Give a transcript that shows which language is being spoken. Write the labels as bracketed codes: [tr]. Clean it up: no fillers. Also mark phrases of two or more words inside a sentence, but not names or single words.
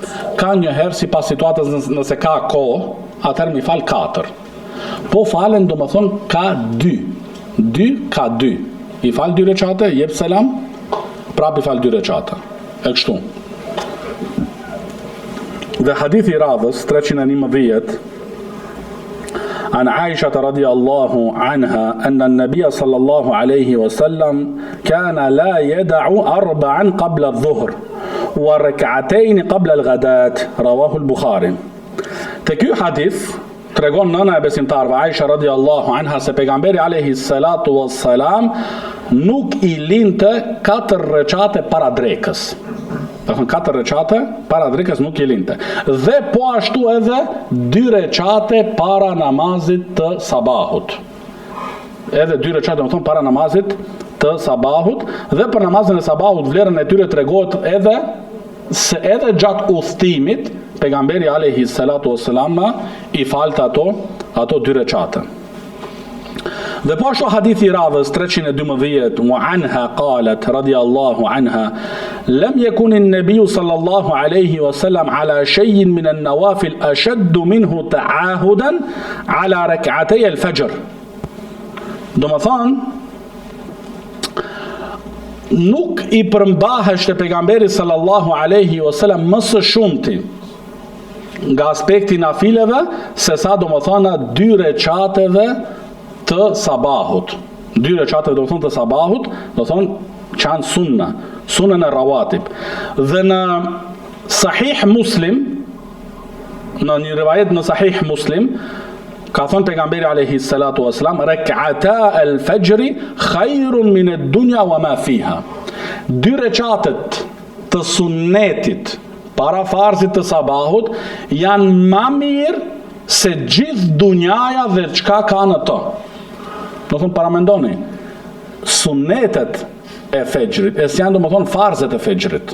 [sq] Ka njëherë sipas situatës nëse ka kohë, atëherë me i fal 4. Po falen domethënë ka 2 ka 2. I fal 2 recate, jep selam, prap i fal 2 recate. E kështu. [ar] Dhe hadithi i radhës 311 عن عائشة رضي الله عنها أن النبي صلى الله عليه وسلم كان لا يدع 4 قبل الظهر وركعتين قبل الغداة رواه البخاري. [sq] Te ky hadith tregon nëna e besimtarve Aisha [ar] رضي الله عنها [sq] se pejgamberi [ar] عليه الصلاة والسلام [sq] nuk i linte 4 recate para drekës. 4 recate para drekës nuk i linte. Dhe po ashtu edhe 2 recate para namazit të sabahut. Edhe 2 recate më thonë para namazit të sabahut, dhe për namazin e sabahut vlerën e tyre tregohet edhe se edhe gjatë udhëtimit pejgamberi [ar] عليه الصلاة والسلام [sq] i falte ato 2 recate. Dhe po ashtu hadithi i radhës 312 [ar] وعنها قالت رضي الله عنها لم يكن النبي صلى الله عليه وسلم على شيء من النوافل أشد منه تعاهدا على ركعتي الفجر. [sq] Do të thonë nuk i përmbaheshte pejgamberi [ar] صلى الله عليه وسلم [sq] më së shumti nga aspekti nafileve se sa do të thonë 2 recateve të sabahut. 2 recate do thonë të sabahut, do thonë që janë sunën e rawatib. Dhe në Sahih Muslim, në një rivajet në Sahih Muslim, ka thonë pejgamberi [ar] عليه الصلاة والسلام, ركعتا الفجر خير من الدنيا وما فيها. [sq] 2 recatet të sunnetit para farzit të sabahut janë më mirë se gjithë dunjaja dhe çka ka në to. Do thonë paramendoni, sunnetet e fejgjrit, e si janë do më thonë farzet e fejgjrit.